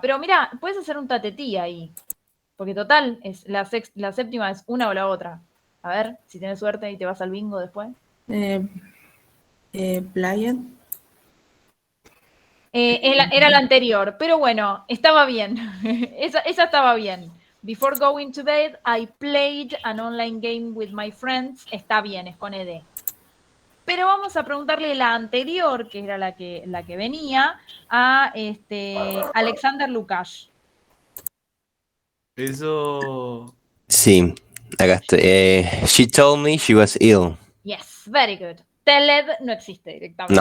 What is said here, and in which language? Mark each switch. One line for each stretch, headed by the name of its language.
Spanish: Pero mira, puedes hacer un tatetí ahí. Porque total, es la séptima es una o la otra. A ver, si tienes suerte y te vas al bingo después. Playa. Era la anterior, pero bueno, estaba bien. esa estaba bien.
English: Before going to bed, I played an online game with my friends.
Spanish: Está bien, es con ed. Pero vamos a preguntarle la anterior, que era la que venía, a Alexander Lukács. Eso. Sí, acá estoy.
English: She told me she was ill. Yes, very good. Telled
Spanish: no existe directamente.